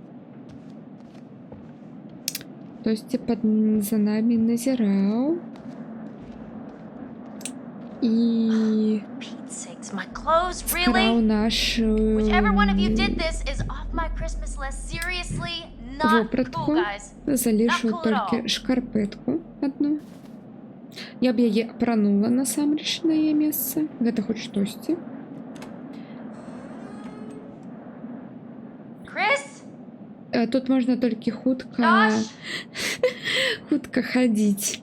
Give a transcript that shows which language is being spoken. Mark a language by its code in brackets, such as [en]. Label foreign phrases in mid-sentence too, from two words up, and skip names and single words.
[be] Хтось за нами назираў. І [en] Pete's sakes, my clothes, [be] скраў [en] really? [be] нашу [en] Whichever one of you did this is off my Christmas list. Seriously, not [be] вопратку. [en] cool, guys. [be] Залішу [en] Not cool at [be] толькі шкарпэтку одну. Я б яе апранула насамрэч на яе месца. Гэта хоць штосьці. Chris? Тут можна толькі хутка Josh? хутка хадзіць.